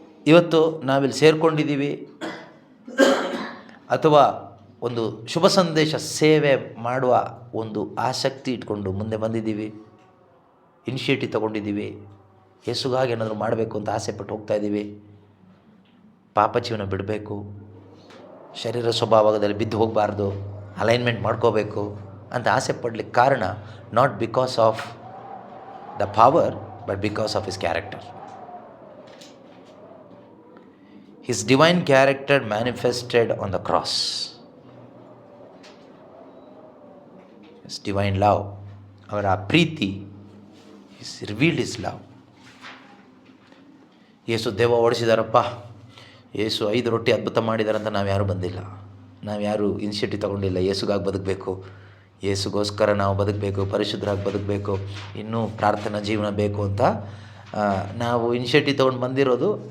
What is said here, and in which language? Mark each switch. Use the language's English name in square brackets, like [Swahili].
[Kannada] ಇವತ್ತು ನಾವಿಲ್ಲಿ ಸೇರಿಕೊಂಡಿದ್ದೀವಿ ಅಥವಾ ಒಂದು ಶುಭ ಸಂದೇಶ ಸೇವೆ ಮಾಡುವ ಒಂದು ಆಸಕ್ತಿ ಇಟ್ಕೊಂಡು ಮುಂದೆ ಬಂದಿದ್ದೀವಿ, ಇನಿಷಿಯೇಟಿವ್ ತೊಗೊಂಡಿದ್ದೀವಿ, ಯೇಸುಗಾಗಿ ಏನಾದರೂ ಮಾಡಬೇಕು ಅಂತ ಆಸೆ ಪಟ್ಟು ಹೋಗ್ತಾ ಇದ್ದೀವಿ, ಪಾಪ ಜೀವನ ಬಿಡಬೇಕು, ಶರೀರ ಸ್ವಭಾವದಲ್ಲಿ ಬಿದ್ದು ಹೋಗಬಾರ್ದು, ಅಲೈನ್ಮೆಂಟ್ ಮಾಡ್ಕೋಬೇಕು ಅಂತ ಆಸೆ ಪಡಲಿಕ್ಕೆ ಕಾರಣ [English] Not because of the power but because of his character. His divine character manifested on the cross. His divine love, [Kannada] ಅವರ ಪ್ರೀತಿ, [English] His revealed His love. [Kannada] ಯೇಸು ದೆವ್ವ ಓಡಿಸಿದಾರಪ್ಪ, ಯೇಸು 5 ರೊಟ್ಟಿ ಅದ್ಭುತ ಮಾಡಿದಾರಂತ ನಾವು ಯಾರೂ ಬಂದಿಲ್ಲ, ನಾವು ಯಾರೂ ಇನಿಷಿಯೇಟಿವ್ ತೊಗೊಂಡಿಲ್ಲ. ಯೇಸುಗಾಗಿ ಬದುಕಬೇಕು, ಯೇಸುಗೋಸ್ಕರ ನಾವು ಬದುಕಬೇಕು, ಪರಿಶುದ್ಧರಾಗಿ ಬದುಕಬೇಕು, ಇನ್ನೂ ಪ್ರಾರ್ಥನಾ ಜೀವನ ಬೇಕು ಅಂತ ನಾವು ಇನಿಷಿಯೇಟಿವ್ ತೊಗೊಂಡು ಬಂದಿರೋದು.